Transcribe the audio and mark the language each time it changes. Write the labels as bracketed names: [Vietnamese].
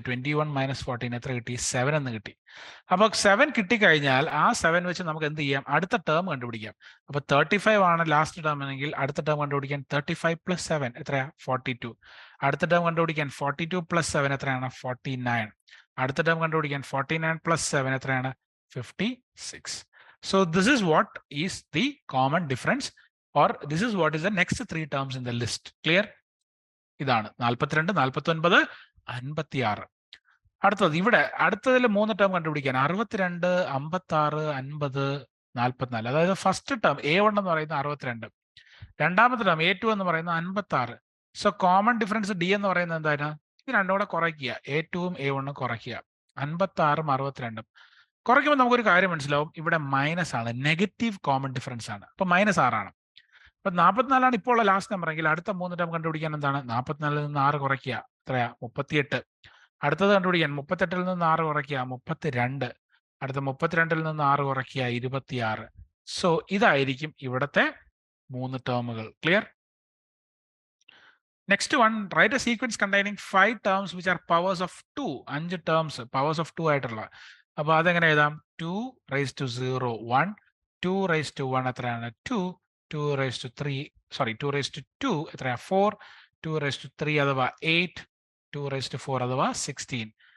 [Malayalam] 21 minus 14 എത്ര കിട്ടി? 7 എന്ന് കിട്ടി. അപ്പൊ 7 കിട്ടിക്കഴിഞ്ഞാൽ ആ 7 വെച്ച് നമുക്ക് എന്ത് ചെയ്യാം? അടുത്ത ടേം കണ്ടുപിടിക്കാം. അപ്പൊ 35 ആണ് ലാസ്റ്റ് ടേം എങ്കിൽ അടുത്ത ടേം കണ്ടുപിടിക്കാൻ 35 പ്ലസ് 7 എത്രയാ? 42. അടുത്ത ടേം കണ്ടുപിടിക്കാൻ 42 പ്ലസ് 7 എത്രയാണ്? 49. അടുത്ത ടേം കണ്ടുപിടിക്കാൻ 49 പ്ലസ് 7 എത്രയാണ്? 56. [English] So this is what is the common difference, or this is what is the next 3 terms in the list. [Malayalam] Clear? ഇതാണ് 42 49 56. അടുത്തത് ഇവിടെ അടുത്തതിൽ 3 ടേം കണ്ടുപിടിക്കാൻ 62 56 50 44. അതായത് ഫസ്റ്റ് ടേം A1 എന്ന് പറയുന്നത് 62, രണ്ടാമത്തെ ടേം A2 എന്ന് പറയുന്നത് 56. സോ കോമൺ ഡിഫറൻസ് D എന്ന് പറയുന്നത് എന്താണ്? ഇത് രണ്ടും കൂടെ കുറയ്ക്കുക. A2ഉം A1ഉം കുറയ്ക്കുക. 56ഉം 62ഉം കുറയ്ക്കുമ്പോൾ നമുക്കൊരു കാര്യം മനസ്സിലാവും. ഇവിടെ മൈനസ് ആണ്, നെഗറ്റീവ് കോമൺ ഡിഫറൻസ് ആണ്. അപ്പൊ -6 ആണ്. അപ്പൊ 44 ആണ് ഇപ്പോൾ ഉള്ള ലാസ്റ്റ് നമ്പർ എങ്കിൽ അടുത്ത 3 ടേം കണ്ടുപിടിക്കാൻ എന്താണ്? 44ൽ നിന്ന് 6 കുറയ്ക്കുക. എത്രയാ? 38. അടുത്തത് കണ്ടുപിടിക്കാൻ 38ൽ നിന്ന് 6 കുറയ്ക്കുക. 32. അടുത്ത 32ൽ നിന്ന് 6 കുറയ്ക്കുക. 26. സോ ഇതായിരിക്കും ഇവിടത്തെ 3 ടേമുകൾ. Clear? [English] Next one, write a sequence containing 5 terms which are powers of 2. [Malayalam] 5 terms powers of 2 ആയിട്ടുള്ള. അപ്പൊ അതെങ്ങനെ എഴുതാം? [English] 2 raised to 0 1, 2 raised to 1 [Malayalam] എത്രയാണ്? [English] 2, 2 raised to 3, sorry 2 raised to 2 [Malayalam] എത്രയാ? [English] 4, 2 raised to 3 [Malayalam] അഥവാ [English] 8, 2 raised to 4 അഥവാ 16.